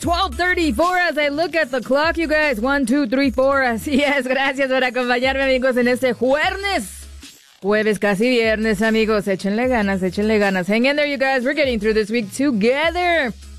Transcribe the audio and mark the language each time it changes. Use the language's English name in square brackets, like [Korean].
[English] 12:34 as I look at the clock, you guys. 1, 2, 3, 4. [Spanish] Así es, gracias por acompañarme, amigos, en este jueves. Jueves, casi viernes, amigos. Échenle ganas, échenle ganas. [English] Hang in there, you guys. We're getting through this week together.